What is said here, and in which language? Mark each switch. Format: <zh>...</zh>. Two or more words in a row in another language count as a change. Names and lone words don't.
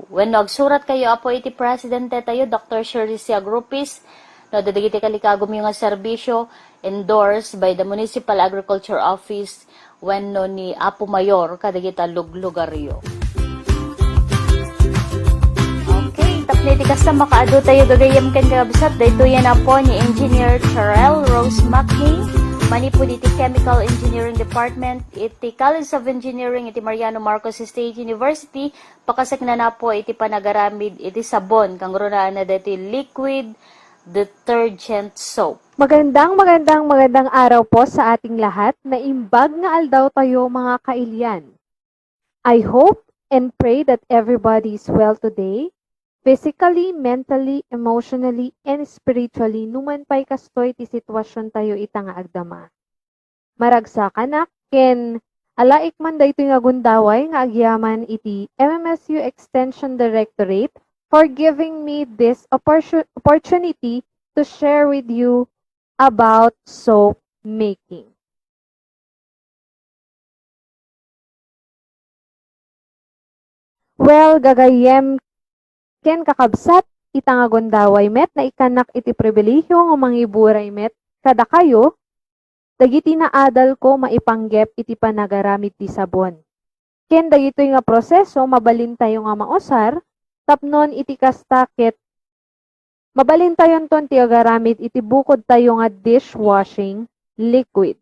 <ilo>When no agsurat kayo apo iti presidente tayo Dr. Shirley C. Agrupis no dadagiti kalikagom yung nga serbisyo</ilo> <en>endorsed by the Municipal Agriculture Office</en> <ilo>when no ni Apo Mayor kadagita luglugaryo. Tapniti kasta makaado tayo gagayam ken kabsat dayto yan po ni Engineer Charel Rose Macney manipud iti Chemical Engineering Department iti College of Engineering iti Mariano Marcos State University pakasakna na po iti panagaramid iti sabon kang runaan na dati</ilo> <en>liquid detergent soap.</en> <tl>Magandang araw po sa ating lahat</tl> <ilo>na imbag nga aldaw tayo mga kailian.</ilo> <en>I hope and pray that everybody is well today. Physically, mentally, emotionally, and spiritually,</en> <ilo>numan pa'y kastoy ti sitwasyon tayo ita nga agdama. Maragsa kanak, ken alaik man dayto nga gundaway nga agyaman iti</ilo> <en>MMSU Extension Directorate for giving me this opportunity to share with you about soap making.</en> <ilo>Well, gagayem ken kakabsat ita nga gundaway met na ikanak iti pribilehyo nga mangiburay met kada kayo dagiti naadal ko maipanggep iti panagaramid ti sabon. Ken dagitoy nga proseso mabalin tayo nga mausar tapnon iti kastakit mabalin tayon ton ti agaramid iti bukod tayo nga</ilo> <en>dishwashing liquid.</en>